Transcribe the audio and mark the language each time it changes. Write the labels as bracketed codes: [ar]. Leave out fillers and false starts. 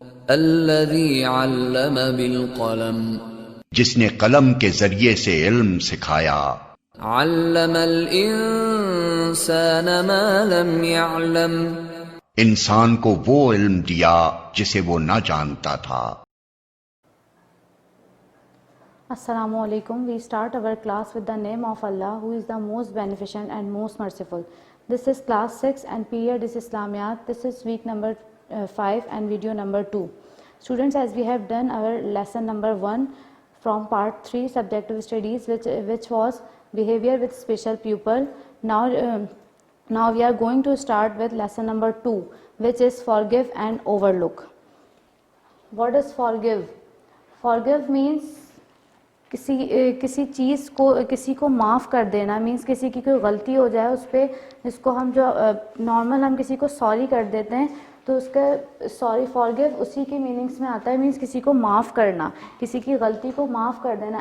[ar] الذی علم بالقلم۔ [ur] جس نے قلم کے ذریعے سے علم سکھایا۔ [ar] علم الانسان ما لم يعلم۔ [ur] انسان کو وہ علم دیا جسے وہ نہ جانتا تھا۔ [ar] Assalamu alaikum. [en] We start our class with the name of Allah, who is the most beneficent and most merciful. This is class 6 and period is Islamiyat. This is week number 5 and video number 2. Students, as we have done our lesson number 1 from part 3 subjective studies, which was behavior with special pupil. Now we are going to start with lesson number 2, which is forgive and overlook. What is forgive? Forgive means [ur] کسی چیز کو کسی کو معاف کر دینا، means کسی کی کوئی غلطی ہو جائے اس پہ، جس کو ہم جو نارمل ہم کسی کو سوری کر دیتے ہیں تو اس کا سوری فارگیو اسی کے میننگس میں آتا ہے، مینس کسی کو معاف کرنا، کسی کی غلطی کو معاف کر دینا.